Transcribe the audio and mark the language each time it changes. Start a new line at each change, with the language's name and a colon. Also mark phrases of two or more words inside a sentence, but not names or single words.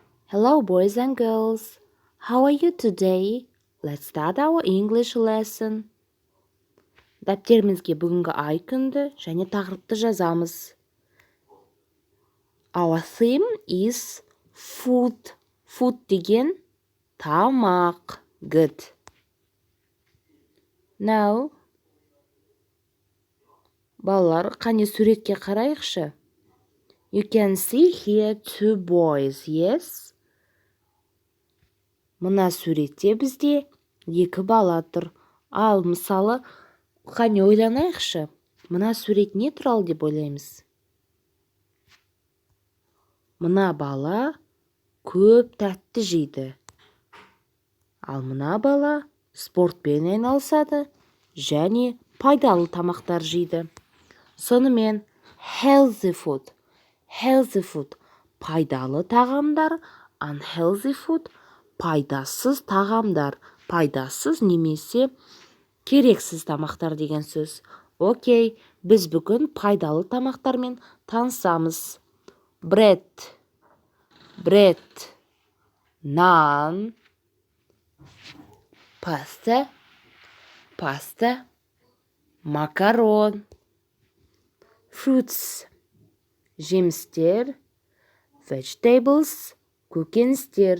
English: Hello, boys and girls. How are you today? Let's start our English lesson.
Kazakh: Дәптерімізге бүгінгі ай күнді және тақырыпты жазамыз.
English: Our theme is food.
Kazakh: Food деген тамақ. Good. Now, балалар, қане суретке қарайықшы.
English: You can see here two boys, yes?
Kazakh: Мына суретте бізде екі бала тұр. Ал мысалы, қане ойланайықшы. Мына сурет не туралы деп ойлаймыз? Мына бала көп тәтті жейді. Ал мына бала спортпен айналысады және пайдалы тамақтар жейді. Сонымен
English: healthy food. Healthy food
Kazakh: пайдалы тағамдар,
English: unhealthy food
Kazakh: пайдасыз тағамдар, пайдасыз немесе керексіз тамақтар деген сөз. Окей, біз бүгін пайдалы тамақтармен танысамыз.
English: Bread, naan, pasta, макарон, fruits, жемістер, vegetables, көкөністер.